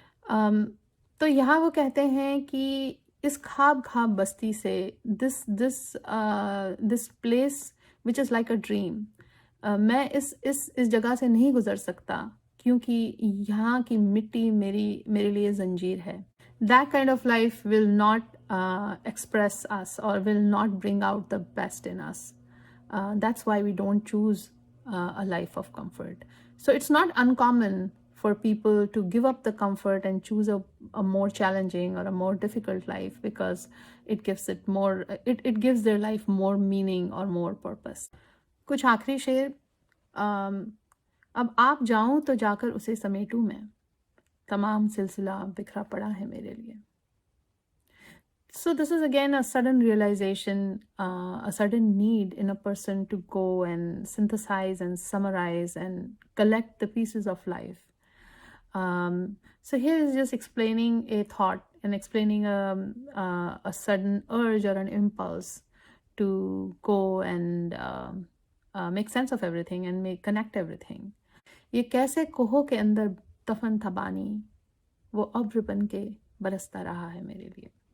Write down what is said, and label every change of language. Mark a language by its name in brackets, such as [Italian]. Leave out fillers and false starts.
[Hindi] तो यहाँ वो कहते हैं कि इस ख्वाब ख्वाब बस्ती से, [English] this place which is like a dream, [Hindi] मैं इस जगह से नहीं गुज़र सकता क्योंकि यहाँ की मिट्टी मेरे लिए जंजीर है। [English] That kind of life will not express us or will not bring out the best in us. That's why we don't choose a life of comfort. So it's not uncommon for people to give up the comfort and choose a more challenging or a more difficult life, because it gives their life more meaning or more purpose. [Hindi] कुछ आखिरी शेर। अब आप जाऊं तो जाकर उसे समेटूं मैं, तमाम सिलसिला बिखरा पड़ा है मेरे लिए। [English] So this is again a sudden realization, a sudden need in a person to go and synthesize and summarize and collect the pieces of life. So here is just explaining a thought and explaining a sudden urge or an impulse to go and make sense of everything and connect everything. [Hindi] ये कैसे कोहों के अंदर दफन था बानी, वो अब्र बन के बरसता रहा है मेरे लिए।